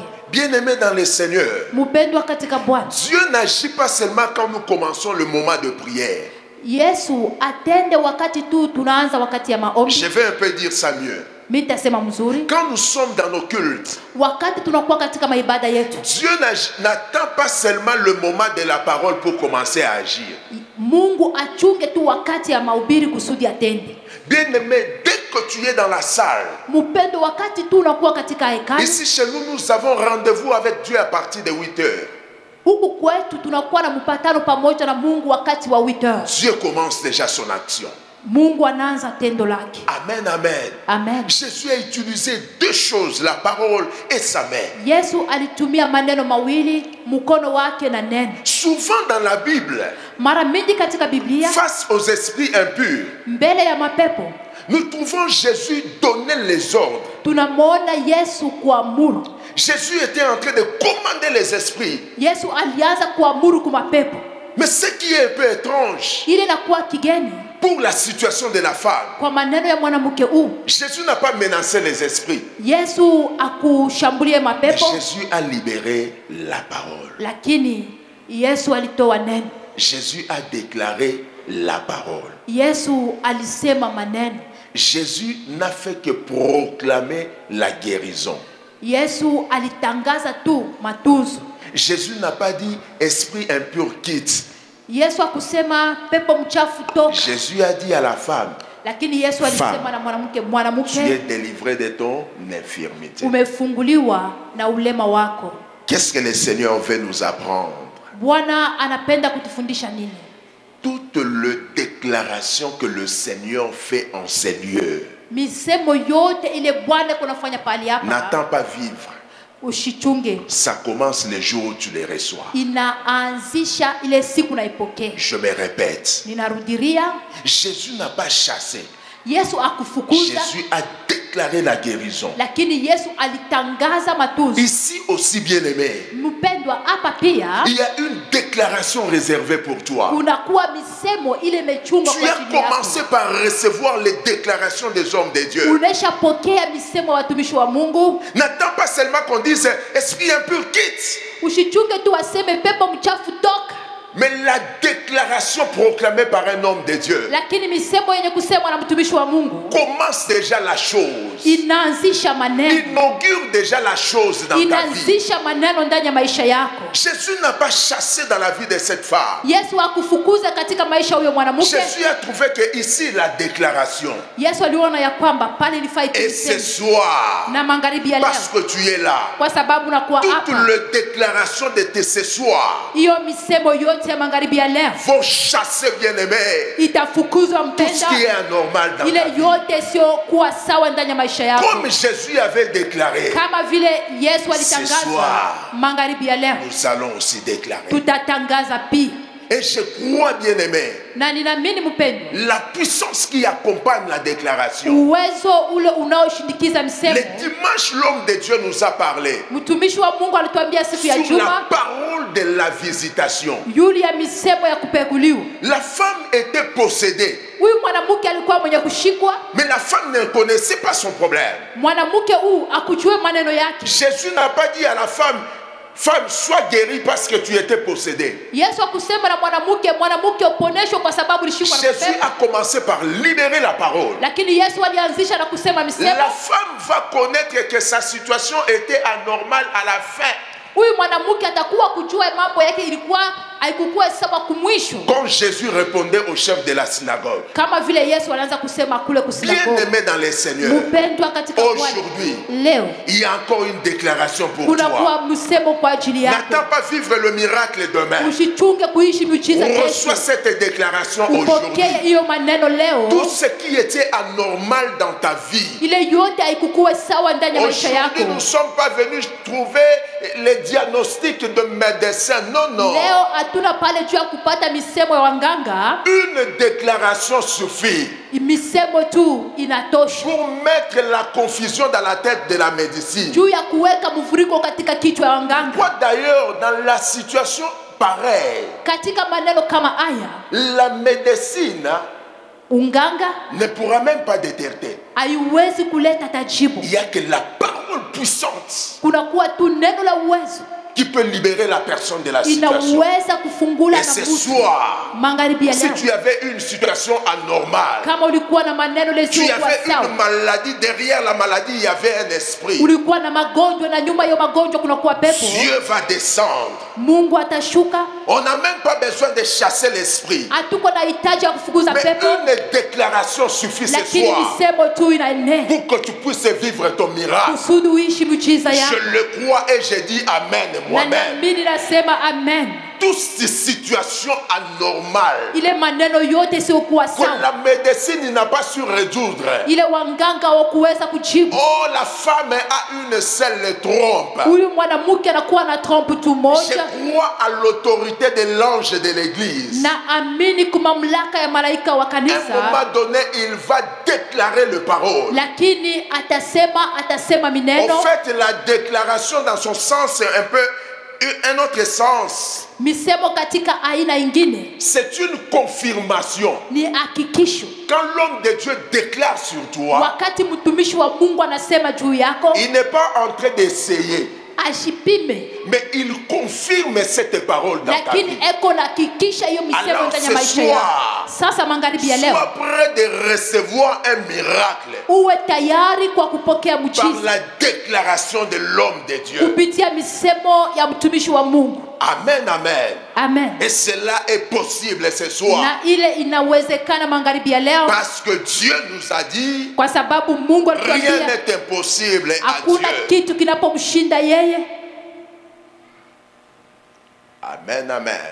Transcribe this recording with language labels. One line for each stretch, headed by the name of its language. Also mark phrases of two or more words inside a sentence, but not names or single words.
French: Bien-aimés dans le Seigneur,
Swahili: Mpendwa katika Bwana,
French: Dieu n'agit pas seulement quand nous commençons le moment de prière.
Swahili: Yesu atende wakati tu tunaanza wakati ya maombi.
French: Je vais un peu dire ça mieux.
Swahili: Mitasema mzuri.
French: Quand nous sommes dans nos cultes,
Swahili: Wakati tunakuwa katika maibada yetu,
French: Dieu n'attend pas seulement le moment de la parole pour commencer à agir.
Swahili: Mungu achunge tu wakati ya mahubiri kusudi atende.
French: Bien-aimé, dès que tu es dans la salle,
Swahili: Mpendo, wakati tu unakuwa katika hekalu,
French: ici chez nous, nous avons rendez-vous avec Dieu à partir de 8 heures.
Swahili: huku kwetu tunakuwa na mpatano pamoja na Mungu wakati wa 8 heures.
French: Dieu commence déjà son action.
Swahili: Mungu anaanza tendo lake. Amen, amen. Amen.
French: Jésus a utilisé deux choses, la parole et sa main.
Swahili: Yesu alitumia maneno mawili, mkono wake na neno.
French: Souvent dans la Bible,
Swahili: Mara mingi katika Biblia,
French: face aux esprits impurs,
Swahili: mbele ya mapepo,
French: nous trouvons Jésus donner les ordres.
Swahili: tunamwona Yesu kuamuru.
French: Jésus était en train de commander les esprits.
Swahili: Yesu alianza kuamuru kwa mapepo.
French: Mais ce qui est un peu étrange
Swahili: Ile inakuwa kigeni
French: pour la situation de la femme,
Swahili: kwa maneno ya mwanamke huu.
French: Jésus n'a pas menacé les esprits.
Swahili: Yesu akushambulie
French: Mais
Swahili: mapepo,
French: Jésus a libéré la parole.
Swahili: lakini Yesu alitoa neno.
French: Jésus a déclaré la parole.
Swahili: Yesu alisema maneno.
French: Jésus n'a fait que proclamer la guérison.
Swahili: Yesu alitangaza tu matunzo.
French: Jésus n'a pas dit esprit impur quitte.
Swahili: Yesu akusema pepo mchafu toka,
French: Jésus a dit à la femme,
Swahili: lakini Yesu alisema na mwanamke,
French: tu es
Swahili: mwanamke,
French: délivré de ton infirmité.
Swahili: umefunguliwa na ulema wako.
French: Qu'est-ce que le Seigneur veut nous apprendre?
Swahili: Bwana anapenda kutufundisha nini?
French: Toute la déclaration que le Seigneur fait en ces lieux,
Swahili: Misemo yote ile Bwana kunafanya pali hapa,
French: n'attends pas vivre.
Swahili: ushichunge.
French: Ça commence le jour où tu les reçois.
Swahili: Inaanzisha ile siku naipokea.
French: Je me répète,
Swahili: Ninarudiria,
French: Jésus n'a pas chassé.
Swahili: Yesu akufukuza,
French: Jésus a déclaré la guérison.
Swahili: lakini Yesu alitangaza matunzo.
French: Ici aussi, bien-aimé,
Swahili: Mpendwa, hapa pia
French: il y a une déclaration réservée pour toi.
Swahili: kunakuwa misemo ile imechungwa
French: Tu
Swahili: kwa
French: as
Swahili: ajili yako.
French: commencé par recevoir les déclarations des hommes de Dieu.
Swahili: Unashapokea misemo ya watumishi wa Mungu.
French: N'attends pas seulement qu'on dise esprit impur quitte,
Swahili: Usichunge tu waseme pepo mchafu toka,
French: mais la déclaration proclamée par un homme de Dieu
Swahili: lakini misemo yenye kusemwa na mtumishi wa Mungu
French: commence déjà la chose,
Swahili: inaanzisha maneno,
French: inaugure déjà la chose dans ta vie.
Swahili: inaanzisha maneno ndani ya maisha yako.
French: Jésus n'a pas chassé dans la vie de cette femme.
Swahili: Yesu akufukuza katika maisha huyo mwanamke.
French: Jésus a trouvé que ici la déclaration.
Swahili: Yesu aliona ya kwamba pale ilifai
French: Et ce
Swahili: kusema
French: soir,
Swahili: na magharibi ya
French: parce
Swahili: leo,
French: que tu es là,
Swahili: kwa sababu nakuwa
French: toute
Swahili: hapa,
French: la déclaration de ce soir
Swahili: hiyo misemo yote ya magharibi ya leo
French: vont chasser, bien-aimé,
Swahili: itafukuzwa
French: tout ce
Swahili: mpenda,
French: qui est anormal dans
Swahili: ile
French: ta vie.
Swahili: yote sio kuwa sawa ndani ya maisha yako.
French: Comme Jésus avait déclaré,
Swahili: Kama vile Yesu
French: Ce
Swahili: alitangaza
French: soir,
Swahili: magharibi ya leo,
French: nous allons aussi déclarer.
Swahili: tutatangaza pia.
French: Et je crois, bien-aimé,
Swahili: Na ninaamini mpendo,
French: la puissance qui accompagne la déclaration.
Swahili: uwezo ule unaoshindikiza
French: Le
Swahili: msemo.
French: dimanche, l'homme de Dieu nous a parlé
Swahili: Mtumishi wa Mungu alituambia siku ya
French: sur la
Swahili: Juma
French: parole de la visitation.
Swahili: yule ya misemo ya kupekuliwa.
French: La femme était possédée,
Swahili: Huyu mwanamke alikuwa mwenye kushikwa.
French: mais la femme ne connaissait pas son problème.
Swahili: Mwanamke huu akujue maneno yake.
French: Jésus n'a pas dit à la femme, femme, sois guérie parce que tu étais possédée.
Swahili: Yesu akusema na mwanamke uponeshwe kwa sababu ulishikwa na Jésus pepo.
French: a commencé par libérer la parole.
Swahili: Lakini Yesu alianzisha na kusema misemo.
French: La femme va connaître que sa situation était anormale à la fin.
Swahili: Huyu mwanamke atakuwa kujua mambo yake ilikuwa haikukuwa sawa kumwisho.
French: Quand Jésus répondait au chef de la synagogue,
Swahili: Kama vile Yesu alianza kusema kule kusinagogi.
French: bien-aimé dans les seigneurs,
Swahili: Mpendwa katika Bwana.
French: aujourd'hui,
Swahili: Leo
French: il y a encore une déclaration pour
Swahili: kuna
French: toi.
Swahili: kuwa msemo kwa ajili yako.
French: N'attends pas vivre le miracle demain.
Swahili: Usichunge kuishi miujiza
French: Reçois
Swahili: kesho.
French: cette déclaration
Swahili: Upokee
French: aujourd'hui.
Swahili: hiyo maneno leo.
French: Tout ce qui était anormal dans ta vie.
Swahili: Ile yote haikukuwa sawa ndani ya maisha yako.
French: Aujourd'hui, nous ne sommes pas venus trouver les diagnostics de médecins. Non, non.
Swahili: Leo hatuna pale juu ya kupata misemo ya wanganga.
French: Une déclaration suffit
Swahili: Misemo tu inatosha
French: pour mettre la confusion dans la tête de la médecine.
Swahili: juu ya kuweka mvuriko katika kichwa ya wanganga.
French: Quoi d'ailleurs, dans la situation pareille,
Swahili: Katika maneno kama haya,
French: la médecine
Swahili: unganga
French: ne pourra même pas détecter.
Swahili: haiwezi kuleta tajibu.
French: Il n'y a que la parole puissante
Swahili: Kunakuwa tu neno la uwezo
French: qui peut libérer la personne de la situation.
Swahili: inaweza kufungula
French: Et
Swahili: na
French: ce
Swahili: mtu.
French: soir,
Swahili: Magharibi ya
French: si
Swahili: leo,
French: tu avais une situation anormale,
Swahili: kama ulikuwa na maneno
French: tu
Swahili: yasiyokuwa
French: avais une
Swahili: sawa,
French: maladie, derrière la maladie, il y avait un esprit.
Swahili: ulikuwa na magonjwa na nyuma ya magonjwa kunakuwa pepo,
French: Dieu va descendre.
Swahili: Mungu atashuka.
French: On n'a même pas besoin de chasser l'esprit.
Swahili: Hatuko na hitaji ya kufukuza
French: Mais
Swahili: pepo,
French: une déclaration suffit ce
Swahili: lakini
French: soir
Swahili: misemo tu inaenea
French: pour que tu puisses vivre ton miracle.
Swahili: kusudi uishi miujiza yako.
French: Je le crois et je dis Amen
Swahili: Na
French: moi-même.
Swahili: naamini nasema amen.
French: toutes ces situations anormales
Swahili: ile maneno yote siokuwa
French: que
Swahili: sawa,
French: la médecine n'a pas su résoudre.
Swahili: ile wanganga wakuweza kujibu.
French: Oh, la femme a une seule trompe.
Swahili: Huyu mwanamke anakuwa na trompe tu
French: Je
Swahili: moja,
French: crois à l'autorité de l'ange de l'église.
Swahili: na amini kwa mamlaka ya malaika wa
French: À un
Swahili: kanisa,
French: moment donné, il va déclarer le parole.
Swahili: lakini atasema
French: En
Swahili: mineno.
French: fait, la déclaration dans son sens est un peu un autre sens.
Swahili: Misemo katika aina ingine
French: C'est une confirmation.
Swahili: ni hakikisho.
French: Quand l'homme de Dieu déclare sur toi,
Swahili: Wakati mtumishi wa Mungu anasema juu yako,
French: il n'est pas en train d'essayer,
Swahili: ashipime,
French: mais il confirme cette parole dans ta
Swahili: lakini
French: vie.
Swahili: eko na hakikisha hiyo misemo
French: Alors,
Swahili: ndani ya
French: ce
Swahili: maisha yako.
French: soir,
Swahili: Sasa magharibi ya leo,
French: Sois prêt de recevoir un miracle
Swahili: uwe tayari kwa kupokea
French: par
Swahili: mchizi
French: la déclaration de l'homme de Dieu.
Swahili: kupitia misemo ya mtumishi wa Mungu. Amen, amen. Amen.
French: Et cela est possible ce soir.
Swahili: Na ile inawezekana magharibi ya leo,
French: Parce que Dieu nous a dit,
Swahili: kwa sababu Mungu
French: rien
Swahili: alituambia
French: n'est impossible à
Swahili: hakuna Dieu. kitu kinapomshinda yeye. Amen, amen.